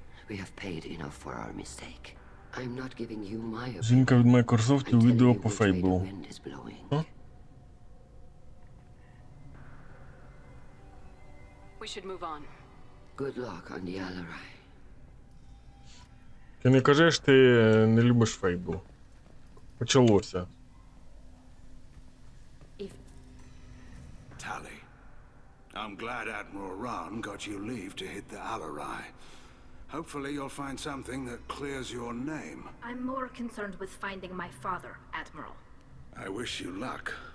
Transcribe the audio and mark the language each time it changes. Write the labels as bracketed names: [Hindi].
[English] We have paid enough for our mistake. I'm not giving you my opinion. [Ukrainian] Жінка від Microsoft у відео по Фейблу. [English] We should move on. Good luck on the Alarai. [Ukrainian] Ти не кажеш, ти не любиш Фейбл. Почалося. [English] Tally, I'm glad Admiral Rahn got you leave to hit the Alarai. Hopefully you'll find something that clears your name. I'm more concerned with finding my father, Admiral. I wish you luck.